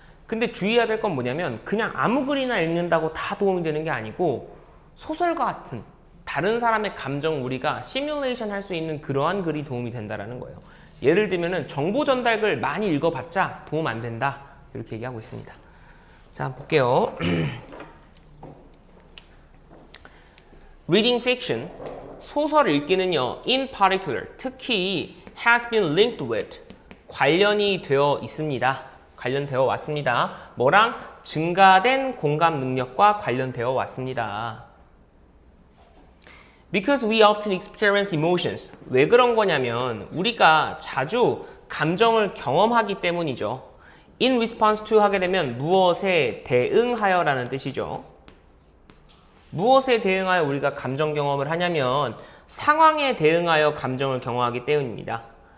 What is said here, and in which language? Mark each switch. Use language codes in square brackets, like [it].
[ko] 근데 주의해야 될 건 뭐냐면 그냥 아무 글이나 읽는다고 다 도움이 되는 게 아니고 소설과 같은 다른 사람의 감정 우리가 시뮬레이션 할 수 있는 그러한 글이 도움이 된다라는 거예요. 예를 들면은 정보 전달글 많이 읽어봤자 도움 안 된다 이렇게 얘기하고 있습니다. 자, 볼게요. [en] Reading fiction, [ko] 소설 읽기는요, [en] in particular, [ko] 특히 [en] has been linked with, [ko] 관련이 되어 있습니다. 관련되어 왔습니다. 뭐랑? 증가된 공감 능력과 관련되어 왔습니다. [en] Because we often experience emotions. [ko] 왜 그런 거냐면 우리가 자주 감정을 경험하기 때문이죠. [en] In response to [ko] 하게 되면 무엇에 대응하여라는 뜻이죠. 무엇에 대응하여 우리가 감정 경험을 하냐면 상황에 대응하여 감정을 경험하기 때문입니다.